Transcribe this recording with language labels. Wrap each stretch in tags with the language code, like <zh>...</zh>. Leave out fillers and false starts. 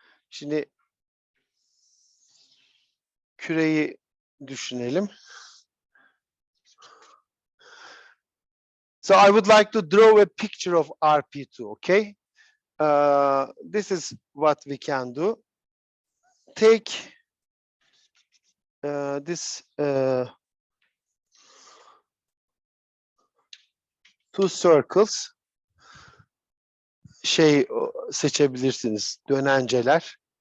<tr>Şimdi küreyi düşünelim.</tr> <en>So I would like to draw a picture of RP2, okay? This is what we can do. Take this two circles,</en> <tr>seçebilirsiniz, dönenceler.</tr>